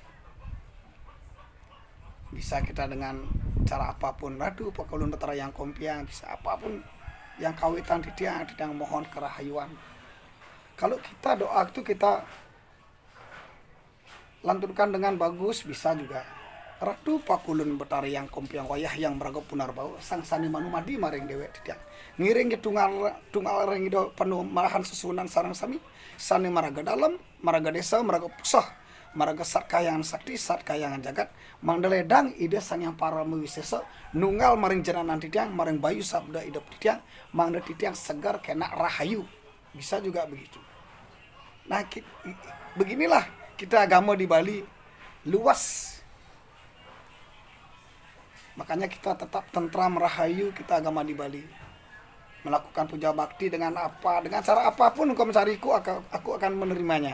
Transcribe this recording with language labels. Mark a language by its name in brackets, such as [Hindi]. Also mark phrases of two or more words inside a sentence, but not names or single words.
[Indonesian] Bisa kita dengan cara apapun, [Balinese] radu pakulun Betara Yang Kompiang, [Indonesian] bisa apapun yang kawitan tidak mohon kerahayuan. Kalau kita doa itu kita lantunkan dengan bagus, bisa juga. [Balinese] Ratu pakulun Betara Yang Kompiang wayah yang meragap punar bau sang sani manumadi maring dewek tiang ngiring tunggal ring do penuh marahan susunan sarang sami sani maraga dalam maraga desa maraga pusah maraga sat kayangan sakti sat kayangan jagat mangdeledang ide sang yang para mewisesa nunggal maring jenanan tiang maring bayu sabda idop tiang mangde tiang segar kena rahayu, [Indonesian] bisa juga begitu. Nah beginilah kita agama di Bali luas. Makanya kita tetap tentram rahayu, kita agama di Bali. Melakukan puja bakti dengan apa, dengan cara apapun engkau mencariku, aku akan menerimanya.